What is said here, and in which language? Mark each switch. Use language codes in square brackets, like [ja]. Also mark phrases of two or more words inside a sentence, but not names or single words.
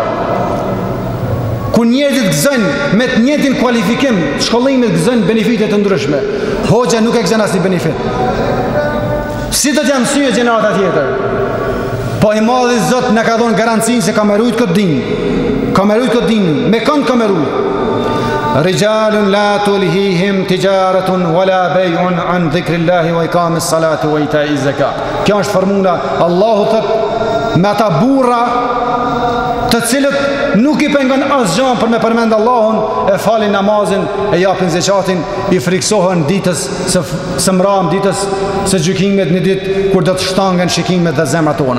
[sq] Ku njerëzit gëzojnë me të njëjtin kualifikim, shkollimet gëzojnë benefite të ndryshme. Hoxha nuk e gëzon asnjë benefit. Si do t'ja mësojë gjenerata tjetër? Po i madhi Zot na ka dhënë garancinë se ka me rujt këtë din. Ka me rujt këtë din, me kënd ka me rujt. [ar] رجال لا تلهيهم تجارة ولا بيع عن ذكر الله وإقام الصلاة وإيتاء الزكاة. [sq] Kjo është formula. Allahu thot me ata burra të cilët nuk i pengon asgjë për me përmend Allahun, e falin namazin, e japin zakatin, i friksohen ditës së mram, ditës së gjykimit, në ditë kur do të shtangen shikimet dhe zemrat tona.